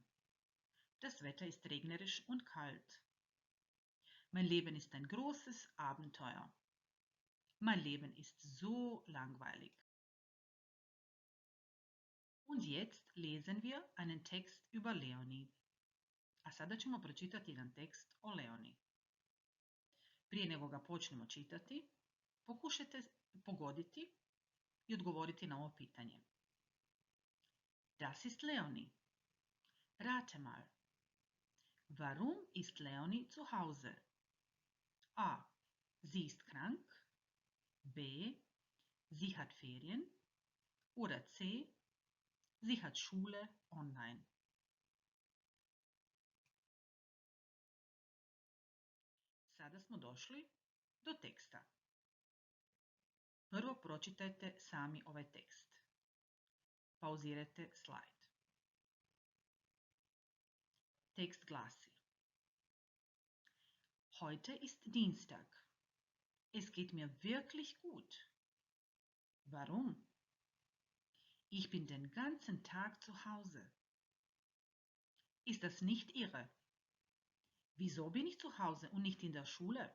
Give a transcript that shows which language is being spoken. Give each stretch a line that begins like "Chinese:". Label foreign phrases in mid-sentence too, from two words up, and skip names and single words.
German: Das Wetter ist regnerisch und kalt. Mein Leben ist ein großes Abenteuer. Mein Leben ist so langweilig. Und jetzt lesen wir einen Text über Leonie.
Croatian: A sada ćemo pročitati jedan tekst o Leoni. Prije nego ga počnemo čitati, pokušajte pogoditi i odgovoriti na ovo pitanje.
German: Das ist Leonie. Rate mal. Warum ist Leonie zu Hause? A. Sie ist krank. B. Sie hat Ferien. Oder C. Sie hat Schule online.
Croatian: Sada smo došli do teksta. Prvo pročitajte sami ovaj tekst. Pauzirajte slajd. Tekst glasi:
German: Heute ist Dienstag. Es geht mir wirklich gut. Warum? Ich bin den ganzen Tag zu Hause. Ist das nicht irre? Wieso bin ich zu Hause und nicht in der Schule?